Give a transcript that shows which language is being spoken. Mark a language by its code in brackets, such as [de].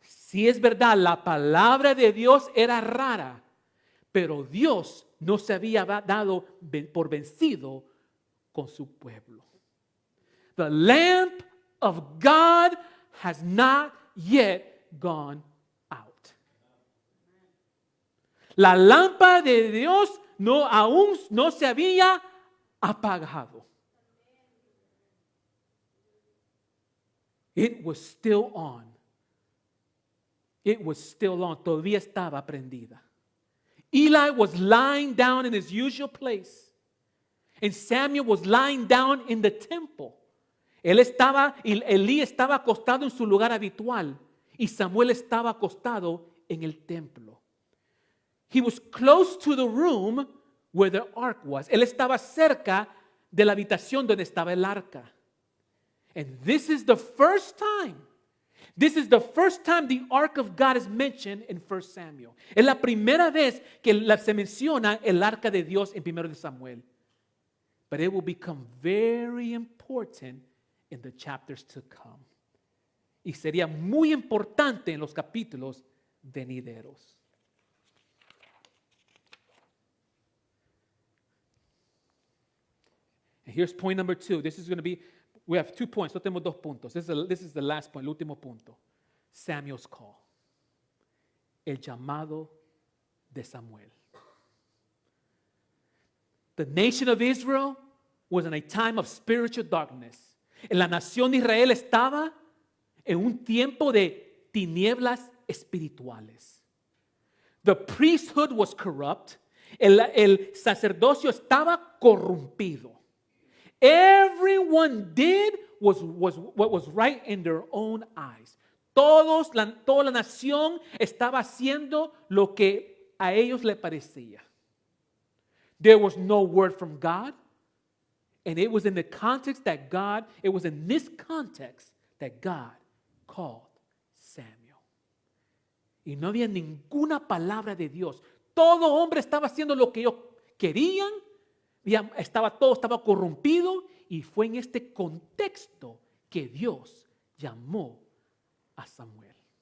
[es] Sí es verdad, la palabra de Dios era rara, pero Dios no se había dado por vencido con su pueblo. [en] The lamp of God has not yet gone out. [es] La lámpara de Dios aún no se había apagado. [en] It was still on. It was still on. [es] Todavía estaba prendida. [en] Eli was lying down in his usual place. And Samuel was lying down in the temple. [es] Elí estaba acostado en su lugar habitual. Y Samuel estaba acostado en el templo. [en] He was close to the room where the ark was. [es] Él estaba cerca de la habitación donde estaba el arca. [en] And this is the first time the ark of God is mentioned in 1 Samuel. [es] Es la primera vez que se menciona el arca de Dios en 1 Samuel. [en] But it will become very important in the chapters to come. [es] Y sería muy importante en los capítulos venideros. [en] And here's point number 2. This is going to be, we have 2 points. [es] No tenemos 2 puntos. [en] This is the last point, [es] el último punto. [en] Samuel's call. [es] El llamado de Samuel. [en] The nation of Israel was in a time of spiritual darkness. [es] La nación de Israel estaba en un tiempo de tinieblas espirituales. [en] The priesthood was corrupt. [es] El sacerdocio estaba corrompido. [en] Everyone did was what was right in their own eyes. [es] Toda la nación estaba haciendo lo que a ellos le parecía. [en] There was no word from God. And it was in the context that it was in this context that God called Samuel. [es] Y no había ninguna palabra de Dios. Todo hombre estaba haciendo lo que ellos querían. Todo estaba corrompido. Y fue en este contexto que Dios llamó a Samuel.